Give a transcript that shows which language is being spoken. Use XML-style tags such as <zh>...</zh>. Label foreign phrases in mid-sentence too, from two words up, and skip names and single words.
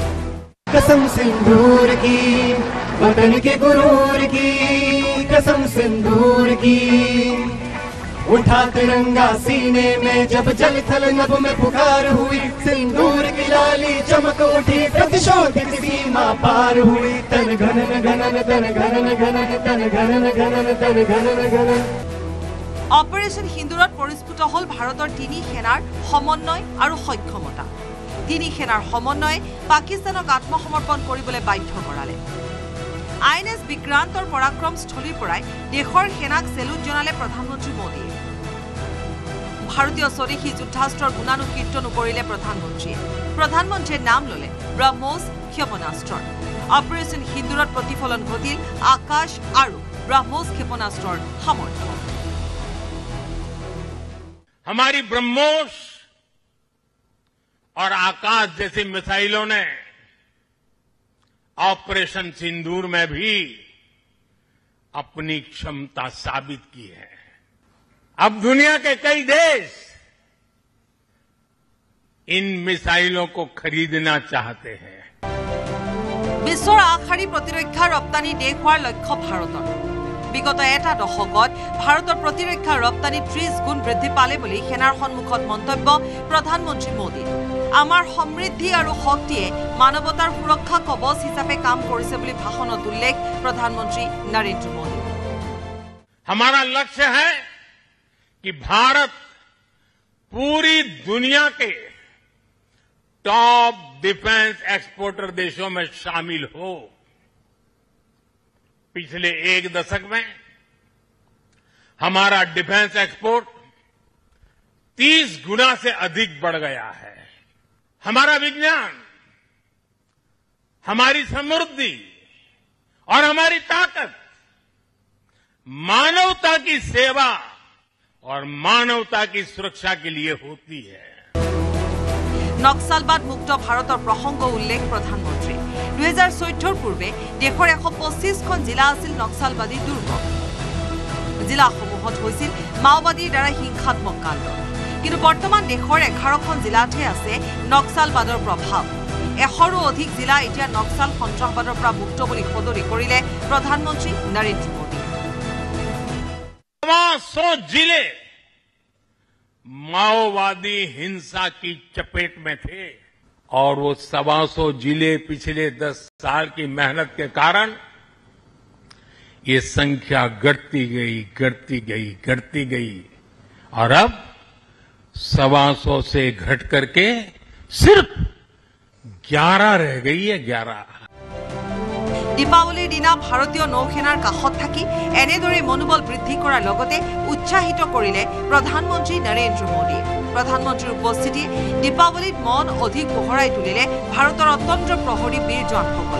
<hi>कसम सिंदूर की वतन के गुरूर की कसम सिंदूर की उठा तिरंगा सीने में जब जल थल नभ में पुकार हुई सिंदूर की लाली चमक उठी प्रतिशोध की सीमा पार हुई तन घनन घनन तन घनन घनन तन घनन घनन तन घनन घनन।</hi> <as>অপাৰেশ্যন সিন্দুৰত পৰিস্ফুট হল ভাৰতৰ তিনি সেনাৰ সমন্বয় আৰু সক্ষমতা। তিনি সেনাৰ সমন্বয়ে পাকিস্তানক আত্মসমৰ্পণ কৰিবলৈ বাধ্য কৰালে। INS বিক্ৰান্তৰ পৰাক্ৰমস্থলীৰ পৰাই দেশৰ সেনাক চেলুট জনালে প্ৰধানমন্ত্ৰী মোদীয়ে। ভাৰতীয় স্বদেশী যুদ্ধাস্ত্ৰৰ গুণানুকীৰ্তনো কৰিলে প্ৰধানমন্ত্ৰীয়ে। প্ৰধানমন্ত্ৰীয়ে নাম ললে ব্ৰহ্মোছ ক্ষেপণাস্ত্ৰৰ। অপাৰেশ্যন সিন্দুৰত প্ৰতিফলন ঘটিল আকাশ আৰু ব্ৰহ্মোছ ক্ষেপণাস্ত্ৰৰ সামৰ্থ্য।</as> <hi>हमारी ब्रह्मोस और आकाश जैसी मिसाइलों ने ऑपरेशन सिंदूर में भी अपनी क्षमता साबित की है। अब दुनिया के कई देश इन मिसाइलों को खरीदना चाहते हैं।</hi> <as>বিশ্বৰ আগশাৰী প্ৰতিৰক্ষা ৰপ্তানি দেশ হোৱাৰ লক্ষ্য ভাৰতৰ। विगत এটা দশকত ভাৰতৰ প্ৰতিৰক্ষা ৰপ্তানি 30 গুণ বৃদ্ধি পালে বুলি সেনাৰ সন্মুখত মন্তব্য প্ৰধানমন্ত্ৰী মোদী। আমাৰ সমৃদ্ধি আৰু শক্তিয়ে মানৱতাৰ সুৰক্ষা কবচ হিচাপে কাম কৰিছে বুলি ভাষণত উল্লেখ প্ৰধানমন্ত্ৰী নৰেন্দ্ৰ মোদী।</as> <hi>हमारा लक्ष्य है कि भारत पूरी दुनिया के टॉप डिफेंस एक्सपोर्टर देशों में शामिल हो। पिछले एक दशक में हमारा डिफेंस एक्सपोर्ट 30 गुना से अधिक बढ़ गया है। हमारा विज्ञान, हमारी समृद्धि और हमारी ताकत मानवता की सेवा और मानवता की सुरक्षा के लिए होती है।</hi> <as>নক্সালবাদ মুক্ত ভাৰতৰ প্ৰসংগ উল্লেখ প্ৰধানমন্ত্ৰী। 2014 পূৰ্বে দেশৰ 125খন জিলা আছিল নক্সালবাদী দুৰ্গ। জিলাসমূহত হৈছিল মাওবাদীৰ দ্বাৰা হিংসাত্মক কাণ্ড। কিন্তু বৰ্তমান দেশৰ 11খন জিলাতহে আছে নক্সালবাদৰ প্ৰভাৱ। 100ৰো অধিক জিলা এতিয়া নক্সাল সন্ত্ৰাসবাদৰ পৰা মুক্ত বুলি সদৰি কৰিলে প্ৰধানমন্ত্ৰী নৰেন্দ্ৰ মোদী।</as> <hi>100 जिले माओवादी हिंसा की चपेट में थे और वो 125 जिले पिछले 10 साल की मेहनत के कारण ये संख्या घटती गई और अब 125 से घट करके सिर्फ 11 रह गई है 11।</hi> <as>দীপাৱলীৰ দিনা ভাৰতীয় নৌসেনাৰ কাষত থাকি এনেদৰে মনোবল বৃদ্ধি কৰাৰ লগতে উৎসাহিত কৰিলে প্ৰধানমন্ত্ৰী নৰেন্দ্ৰ মোদীয়ে। প্ৰধানমন্ত্ৰীৰ উপস্থিতিয়ে দীপাৱলীত মন অধিক পোহৰাই তুলিলে ভাৰতৰ অতন্ত্ৰ প্ৰহৰী বীৰ জোৱানসকল।</as>